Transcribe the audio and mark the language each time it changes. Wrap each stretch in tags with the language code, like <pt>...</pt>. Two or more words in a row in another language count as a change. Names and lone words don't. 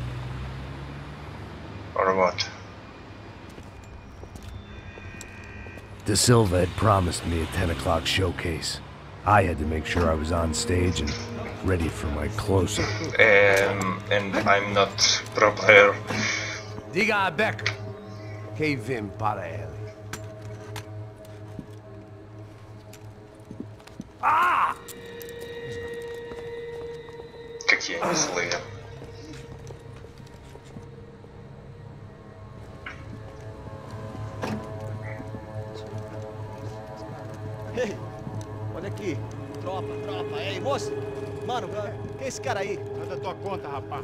<en>Or what? De Silva had promised me a 10 o'clock showcase. I had to make sure I was on stage and ready for my close-up. And I'm not pro player.</en> <pt>Diga a Becker. Que vim para ele.</pt> <ru>Какие они злые.</ru> <pt>Ei, olha aqui. Tropa. Ei, moço. Mano, quem é esse cara aí? Manda tua conta, rapaz.</pt>